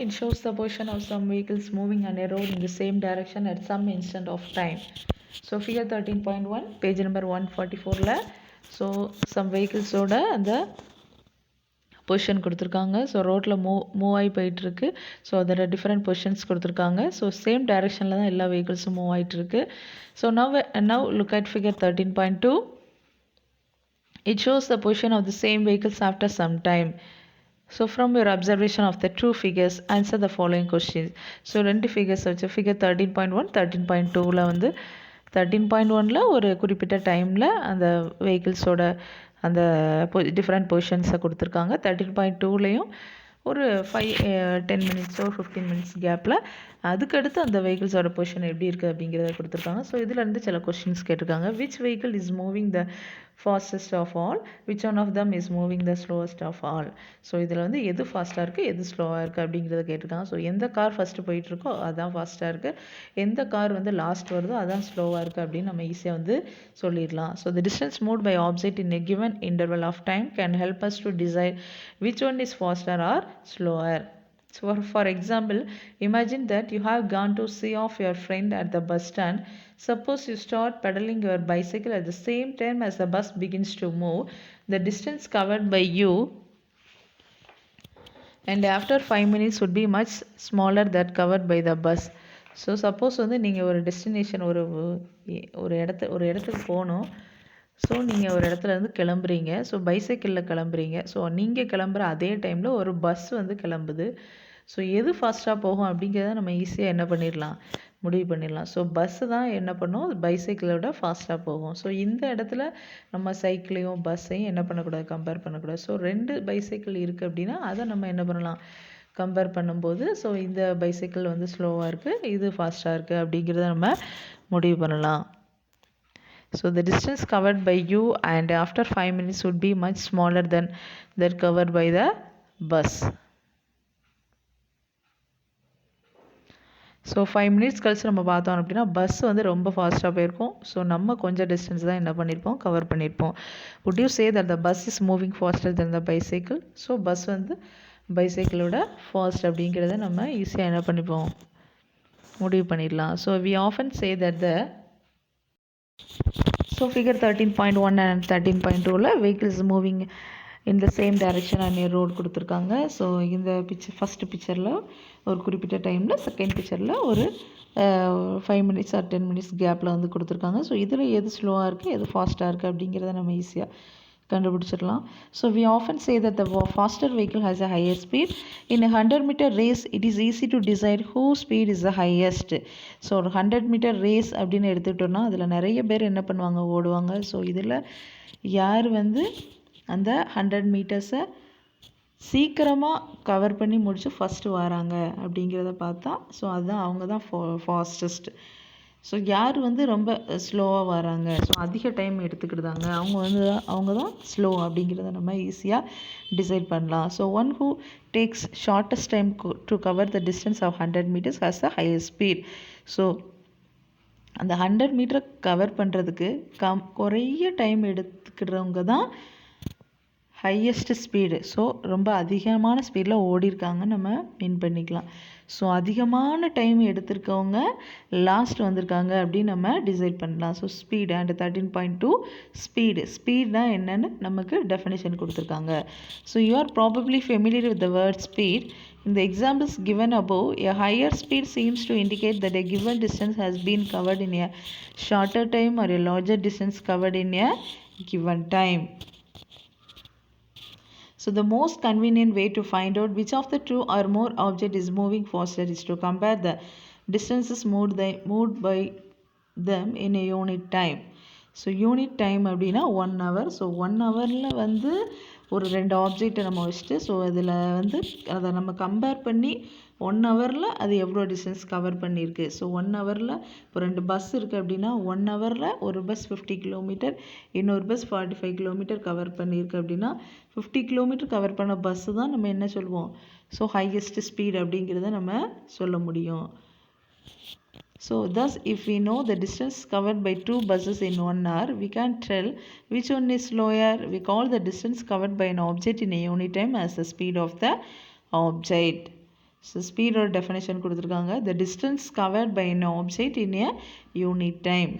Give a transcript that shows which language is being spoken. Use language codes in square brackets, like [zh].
[en] It shows the position of some vehicles moving on a road in the same direction at some instant of time. So figure 13.1 page number 144. So some vehicles [ta] ஓட அந்த position கொடுத்துருக்காங்க. So ரோட்டில் move ஆகி போயிட்டுருக்கு. So அதில் different positions கொடுத்துருக்காங்க. So same டைரெக்ஷனில் தான் எல்லா வெஹிக்கிள்ஸும் மூவ் ஆகிட்டுருக்கு. [en] So now look at figure 13.2. It shows the position of the same vehicles after some time. So from your observation of the two figures, answer the following questions. [ta] So ரெண்டு figures வச்சு figure 13.1 13.2ல வந்து 13.1ல ஒரு குறிப்பிட்ட டைமில் அந்த வெஹிக்கிள்ஸோட அந்த different பொசிஷன்ஸை கொடுத்துருக்காங்க. 13.2லேயும் ஒரு 10 மினிட்ஸோ 15 மினிட்ஸ் கேப்பில் அதுக்கடுத்து அந்த வெஹிக்கிள்ஸோட பொசிஷன் எப்படி இருக்குது அப்படிங்கிறத கொடுத்துருக்காங்க. ஸோ இதிலேருந்து சில கொஸ்டின்ஸ் கேட்டிருக்காங்க. [en] Which vehicle is moving the fastest of all, which one of them is moving the slowest of all. [ta] So இதில் வந்து எது ஃபாஸ்ட்டாக இருக்குது எது ஸ்லோவாக இருக்குது அப்படிங்கிறத கேட்டிருக்காங்க. ஸோ எந்த கார் ஃபஸ்ட்டு போயிட்டுருக்கோ அதுதான் ஃபாஸ்ட்டாக இருக்குது, எந்த கார் வந்து லாஸ்ட் வருதோ அதுதான் ஸ்லோவாக இருக்குது அப்படின்னு நம்ம ஈஸியாக வந்து சொல்லிடலாம். [en] So the distance moved by object in a given interval of time can help us to decide which one is faster or slower. So for example, imagine that you have gone to see off your friend at the bus stand. Suppose you start pedaling your bicycle at the same time as the bus begins to move. The distance covered by you and after 5 minutes would be much smaller that covered by the bus. [ta] So suppose வந்து நீங்கள் ஒரு destination ஒரு இடத்துக்கு போகணும். So நீங்கள் ஒரு இடத்துலேருந்து கிளம்புறீங்க. So பைசைக்கிளில் கிளம்புறீங்க. So நீங்கள் கிளம்புற அதே டைமில் ஒரு பஸ் வந்து கிளம்புது. ஸோ எது ஃபாஸ்ட்டாக போகும் அப்படிங்கிறத நம்ம ஈஸியாக என்ன பண்ணிடலாம், முடிவு பண்ணிடலாம். ஸோ பஸ்ஸு தான் என்ன பண்ணும், பைசைக்கிளை விட ஃபாஸ்ட்டாக போகும். ஸோ இந்த இடத்துல நம்ம சைக்கிளையும் பஸ்ஸையும் என்ன பண்ணக்கூடாது, கம்பேர் பண்ணக்கூடாது. ஸோ 2 பைசைக்கிள் இருக்குது அப்படின்னா அதை நம்ம என்ன பண்ணலாம், கம்பேர் பண்ணும்போது ஸோ இந்த பைசைக்கிள் வந்து ஸ்லோவாக இருக்குது, இது ஃபாஸ்ட்டாக இருக்குது அப்படிங்கிறத நம்ம முடிவு பண்ணலாம். [en] So the distance covered by you and after 5 minutes would be much smaller than that covered by the bus. [ta] So 5 minutes கழிச்சு நம்ம பார்த்தோம் அப்படின்னா பஸ் வந்து ரொம்ப ஃபாஸ்ட்டாக போயிருக்கும். ஸோ நம்ம கொஞ்சம் டிஸ்டன்ஸ் தான் என்ன பண்ணியிருப்போம், கவர் பண்ணியிருப்போம். [en] would you say that the bus is moving faster than the bicycle? [ta] So bus வந்து பைசைக்கிளோட ஃபாஸ்ட் அப்படிங்கிறத நம்ம ஈஸியாக என்ன பண்ணிப்போம், முடிவு பண்ணிடலாம். [en] so we often say that the So figure 13.1 and 13.2ல vehicles moving in the same direction on a road [ta] கொடுத்துருக்காங்க. So இந்த ஃபஸ்ட்டு பிக்சரில் ஒரு குறிப்பிட்ட டைமில், செகண்ட் பிக்சரில் ஒரு 5 மினிட்ஸ் ஆர் 10 மினிட்ஸ் கேப்பில் வந்து கொடுத்துருக்காங்க. ஸோ இதில் எது ஸ்லோவாக இருக்குது எது ஃபாஸ்ட்டாக இருக்குது அப்படிங்கிறத நம்ம ஈஸியாக கண்டுபிடிச்சிடலாம். [en] So we often say that the faster vehicle has a higher speed. In a 100-meter race it is easy to decide whose speed is the highest. [ta] So ஒரு [en] 100-meter race [ta] அப்படின்னு எடுத்துக்கிட்டோன்னா அதில் நிறைய பேர் என்ன பண்ணுவாங்க, ஓடுவாங்க. ஸோ இதில் யார் வந்து அந்த 100 மீட்டர்ஸை சீக்கிரமாக கவர் பண்ணி முடித்து ஃபஸ்ட்டு வராங்க அப்படிங்கிறத பார்த்தா ஸோ அதுதான் அவங்க தான் ஃபாஸ்டஸ்ட். ஸோ யார் வந்து ரொம்ப ஸ்லோவாக வராங்க, ஸோ அதிக டைம் எடுத்துக்கிட்டாங்க, அவங்க தான் ஸ்லோ அப்படிங்கிறத நம்ம ஈஸியாக டிசைட் பண்ணலாம். [en] So one who takes shortest time to cover the distance of 100 metres has the highest speed. [ta] So அந்த 100 மீட்டரை கவர் பண்ணுறதுக்கு குறைய டைம் எடுத்துக்கிறவங்க தான் ஹையஸ்ட் ஸ்பீடு. ஸோ ரொம்ப அதிகமான ஸ்பீடில் ஓடிருக்காங்க நம்ம வின் பண்ணிக்கலாம். ஸோ அதிகமான டைம் எடுத்திருக்கவங்க லாஸ்ட் வந்திருக்காங்க அப்படின்னு நம்ம டிசைட் பண்ணலாம். ஸோ ஸ்பீடு அண்ட் 13.2 ஸ்பீட்னா என்னென்னு நமக்கு டெஃபினேஷன் கொடுத்துருக்காங்க. [en] So you are probably familiar with the word speed. In the examples given above, a higher speed seems to indicate that a given distance has been covered in a shorter time or a larger distance covered in a given time. So the most convenient way to find out which of the two or more object is moving faster is to compare the distances moved by them in a unit time. [ta] So unit time அப்படின்னா 1 hour. So 1 ஹவரில் வந்து ஒரு 2 ஆப்ஜெக்டை நம்ம வச்சுட்டு so அதில் வந்து அதை நம்ம கம்பேர் பண்ணி 1 ஹவரில் அது எவ்வளோ டிஸ்டன்ஸ் கவர் பண்ணியிருக்கு. ஸோ 1 ஹவரில் இப்போ 2 பஸ் இருக்குது அப்படின்னா 1 ஹவரில் ஒரு பஸ் 50 கிலோமீட்டர், இன்னொரு பஸ் 45 கிலோமீட்டர் கவர் பண்ணியிருக்கு அப்படின்னா 50 கிலோமீட்டர் கவர் பண்ண பஸ்ஸு தான் நம்ம என்ன சொல்லுவோம், ஸோ ஹையஸ்ட் ஸ்பீட் அப்படிங்கிறத நம்ம சொல்ல முடியும். [en] So thus if we know the distance covered by 2 buses in 1 hour, we can tell which one is slower. We call the distance covered by an object in a unit time as the speed of the object. So speed or definition [ta] கொடுத்துருக்காங்க. [en] The distance covered by an object in a unit time.